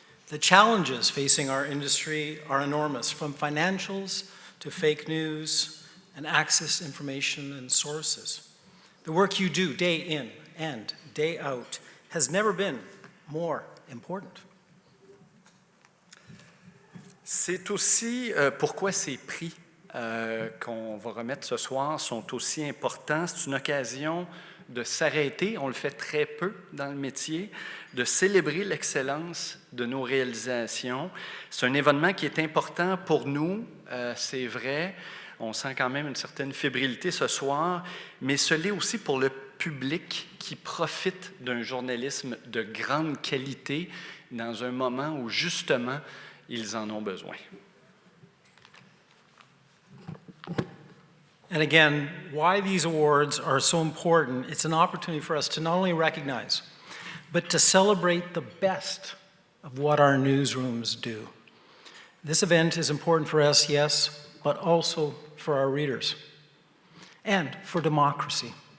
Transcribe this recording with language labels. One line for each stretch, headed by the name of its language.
English: The challenges facing our industry are enormous, from financials to fake news and access to information and sources. The work you do day in and day out has never been more important.
French: C'est aussi pourquoi ces prix qu'on va remettre ce soir sont aussi importants. C'est une occasion de s'arrêter, on le fait très peu dans le métier, de célébrer l'excellence de nos réalisations. C'est un événement qui est important pour nous, c'est vrai. On sent quand même une certaine fébrilité ce soir, mais ce l'est aussi pour le public qui profite d'un journalisme de grande qualité dans un moment où, justement, ils en ont besoin.
English: And again, why these awards are so important, it's an opportunity for us to not only recognize, but to celebrate the best of what our newsrooms do. This event is important for us, yes, but also for our readers and for democracy.